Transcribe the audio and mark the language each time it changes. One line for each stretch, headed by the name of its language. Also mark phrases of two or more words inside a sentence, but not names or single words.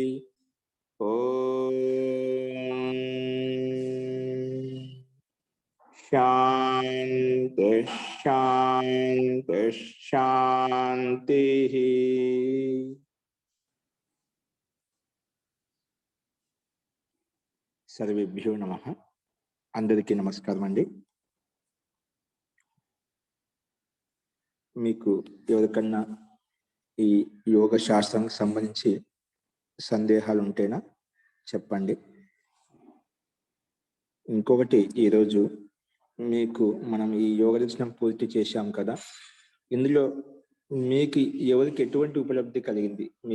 Sanskrit: ओम शांति शांति शांति। सर्वेभ्यो नमः।
Telugu: అందరికీ నమస్కారం అండీ। మీకు ఎవరికన్నా ఈ యోగ శాస్త్రానికి సంబంధించి సందేహాలు ఉంటేనా చెప్పండి. ఇంకొకటి, ఈరోజు మీకు మనం ఈ యోగ దర్శనం పూర్తి చేశాం కదా, ఇందులో మీకు ఎవరికి ఎటువంటి ఉపలబ్ధి కలిగింది, మీ